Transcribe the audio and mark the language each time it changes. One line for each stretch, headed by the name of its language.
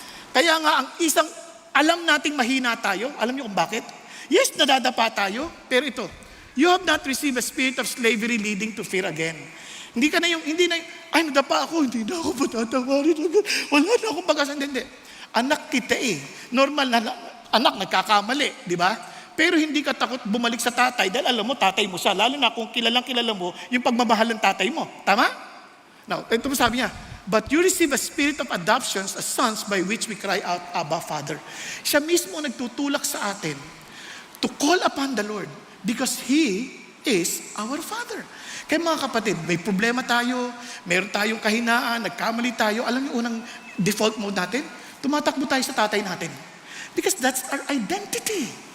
Filipino: Kaya nga ang isang alam nating mahina tayo, alam niyo kung bakit?
English: Yes,
Filipino: nadadapa tayo, pero ito,
English: you have not received a spirit of slavery leading to fear again.
Filipino: Hindi ay nadapa ako, hindi na ako patatawarin agad. Wala na akong pag-asa. Hindi. Anak kita eh. Normal na anak, nagkakamali, di ba? Pero hindi ka takot bumalik sa tatay dahil alam mo, tatay mo siya. Lalo na kung kilala mo yung pagmamahal ng tatay mo. Tama?
English: Now,
Filipino: ito mo sabi niya,
English: but you receive a spirit of adoptions as sons by which we cry out, Abba, Father.
Filipino: Siya mismo nagtutulak sa atin
English: to call upon the Lord because He is our Father.
Filipino: Kaya mga kapatid, may problema tayo, meron tayong kahinaan, nagkamali tayo. Alam niyo unang default mode natin? Tumatakbo tayo sa tatay natin.
English: Because that's our identity.